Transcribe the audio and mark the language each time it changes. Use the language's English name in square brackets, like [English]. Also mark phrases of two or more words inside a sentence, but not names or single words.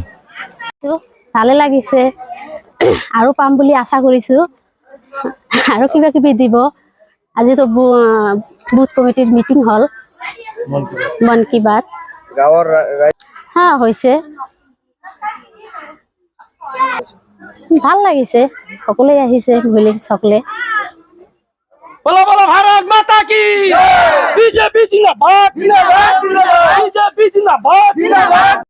[Assamese] ভালে লাগিছে আৰু পাম বুলি আশা কৰিছোঁ আৰু কিবা কিবি দিব। আজিতো [English] booth committeeৰ meeting [Assamese] হ'ল মন কী বাত হৈছে, ভাল লাগিছে, সকলোৱে আহিছে, মহিলা সকলে। [Hindi] बोलो बोलो भारत माता की बीजेपी जिंदाबाद, बीजेपी जिंदाबाद।